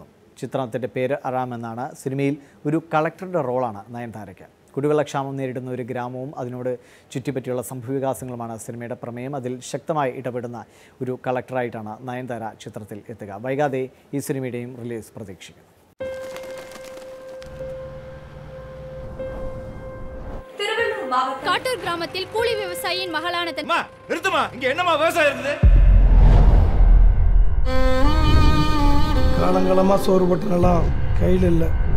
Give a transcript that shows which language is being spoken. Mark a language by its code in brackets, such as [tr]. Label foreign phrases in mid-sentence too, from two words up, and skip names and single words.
[ml] ചിത്രത്തിൻ്റെ പേര് അറാം എന്നാണ്. സിനിമയിൽ ഒരു കളക്ടറുടെ റോളാണ് നയൻതാരയ്ക്ക്. കുടിവെള്ളക്ഷാമം നേരിടുന്ന ഒരു ഗ്രാമവും അതിനോട് ചുറ്റിപ്പറ്റിയുള്ള സംഭവവികാസങ്ങളുമാണ് സിനിമയുടെ പ്രമേയം. അതിൽ ശക്തമായി ഇടപെടുന്ന ഒരു കളക്ടറായിട്ടാണ് നയൻതാര ചിത്രത്തിൽ എത്തുക. വൈകാതെ ഈ സിനിമയുടെയും റിലീസ് പ്രതീക്ഷിക്കുന്നു. [ta] காட்டூர் கிராமத்தில் கூலி விவசாயியின் மகளான நிறுத்துமா, இங்க என்னமா விவசாயம் இருந்தது? காலங்காலமா சோறு போட்டனெல்லாம் கையில் இல்லை.